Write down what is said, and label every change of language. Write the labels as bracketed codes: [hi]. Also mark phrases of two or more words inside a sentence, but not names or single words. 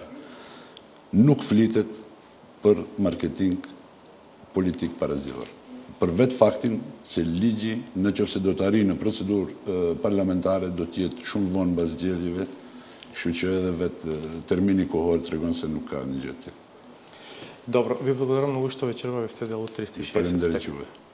[sq] Nuk flitet për marketing politik parazgjedhor. Për vetë faktin se ligji, nëse do të arrijë në procedurë parlamentare, do të jetë shumë vonë mbas zgjedhjeve, kështu që edhe vetë termini kohor tregon se nuk ka një gjë tjetër. [mk] Добро, ви благодарам многу што вечерва бевте дел од 360 степени.